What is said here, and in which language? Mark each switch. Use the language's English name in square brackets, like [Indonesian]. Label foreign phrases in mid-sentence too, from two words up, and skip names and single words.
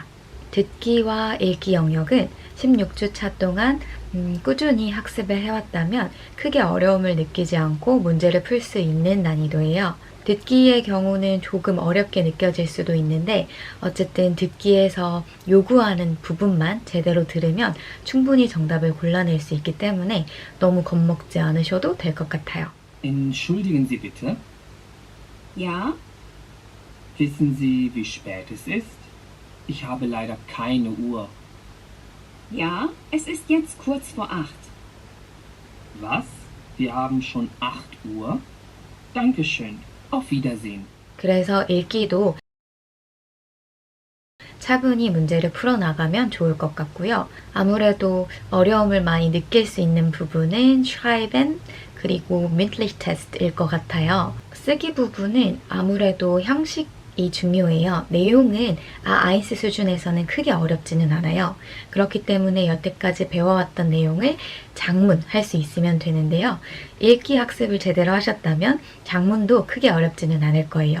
[Korean] 듣기와 읽기 영역은 16주 차 동안 꾸준히 학습을 해왔다면 크게 어려움을 느끼지 않고 문제를 풀 수 있는 난이도예요. 듣기의 경우는 조금 어렵게 느껴질 수도 있는데 어쨌든 듣기에서 요구하는 부분만 제대로 들으면 충분히 정답을 골라낼 수 있기 때문에 너무 겁먹지 않으셔도 될 것 같아요. [German] Entschuldigen Sie bitte. Ja, Wissen Sie, wie spät es ist? Ich habe leider keine Uhr. ja, es ist jetzt kurz vor 8. Was? Wir haben schon 8 Uhr? Dankeschön. Auf Wiedersehen. [Korean] 그래서 읽기도 차분히 문제를 풀어나가면 좋을 것 같고요. 아무래도 어려움을 많이 느낄 수 있는 부분은 schreiben 그리고 [German] mündlich Test [Korean] 일 것 같아요. 쓰기 부분은 아무래도 형식이 중요해요. 내용은 아인스 수준에서는 크게 어렵지는 않아요. 그렇기 때문에 여태까지 배워왔던 내용을 장문할 수 있으면 되는데요. 읽기 학습을 제대로 하셨다면 장문도 크게 어렵지는 않을 거예요.